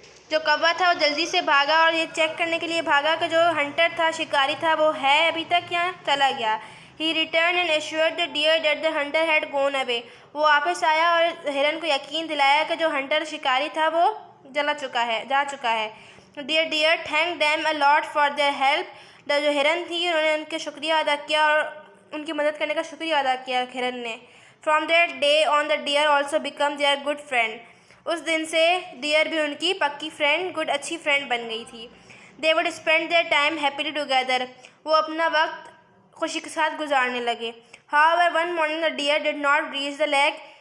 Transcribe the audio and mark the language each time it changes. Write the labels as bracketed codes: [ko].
[hi] जो कौवा था वो जल्दी से भागा और ये चेक करने के लिए भागा कि जो हंटर था, शिकारी था, वो है अभी तक या चला गया। [en] He returned and assured the deer that the hunter had gone away. [hi] वो वापस आया और हिरन को यकीन दिलाया कि जो हंटर शिकारी था वो जा चुका है। [en] The deer thanked them a lot for their help. [hi] जो हिरन थी उन्होंने उनके शुक्रिया अदा किया और उनकी मदद करने का शुक्रिया अदा किया हिरन ने। [en] From that day on, the deer also became their good friend. [hi] उस दिन से डियर भी उनकी पक्की फ्रेंड, अच्छी फ्रेंड बन गई थी। [en] They would spend their time happily together. [hi] वो अपना वक्त खुशी के साथ गुजारने लगे। [en] However, one morning the deer did not reach the lake.